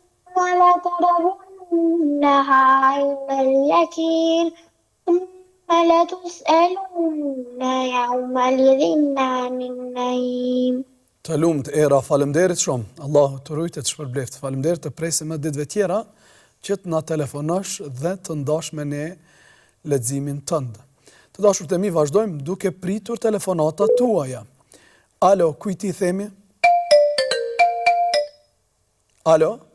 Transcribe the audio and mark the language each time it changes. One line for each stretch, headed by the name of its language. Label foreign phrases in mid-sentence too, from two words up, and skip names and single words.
Arabic: لترونها علم اليقين لا تسألون يومئذ عن النعيم.
Albanian: Të lumt era, faleminderit shumë. Allahu të rujtë të shpërbleft. Faleminderit, të presim edhe ditëve tjera që të na telefonosh dhe të ndash me ne leximin tënd. Të dashur të mi, vazhdojmë duke pritur telefonatat tuaja. Alo, kujt i themi? Alo?